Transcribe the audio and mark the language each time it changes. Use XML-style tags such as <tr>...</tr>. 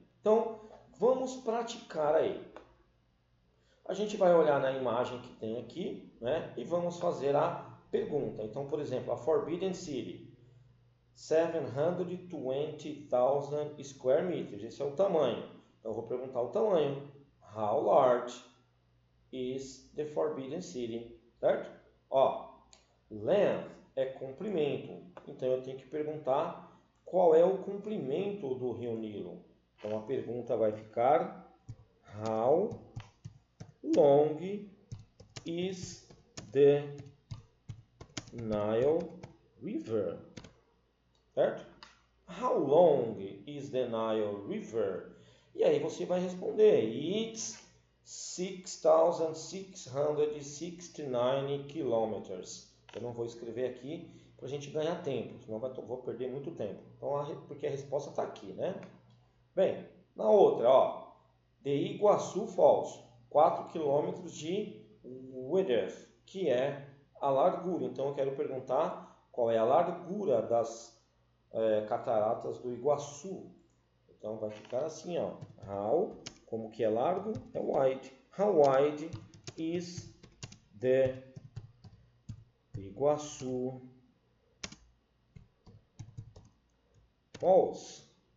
<pt>Então, vamos praticar aí. A gente vai olhar na imagem que tem aqui, né? E vamos fazer a pergunta. Então, por exemplo, a Forbidden City, 720,000 square meters. Esse é o tamanho. Então, eu vou perguntar o tamanho.</pt> <en>How large is the Forbidden City?</en> <pt>Certo? Ó, length é comprimento. Então, eu tenho que perguntar qual é o comprimento do Rio Nilo. Então, a pergunta vai ficar</pt> <en>how long is the Nile River?</en> <pt>Certo?</pt> <en>How long is the Nile River?</en> <pt>E aí você vai responder,</pt> <en>it's 6,669 kilometers.</en> <pt>Eu não vou escrever aqui para a gente ganhar tempo, senão vou perder muito tempo. Então, porque a resposta está aqui, né? Bem, na outra, ó, The Iguaçu Falls, 4 km de width, que é a largura. Então, eu quero perguntar qual é a largura das cataratas do Iguaçu. Então, vai ficar assim, ó. How, como que é largo, é wide.</pt> <en>How wide is the Iguaçu Falls?</en>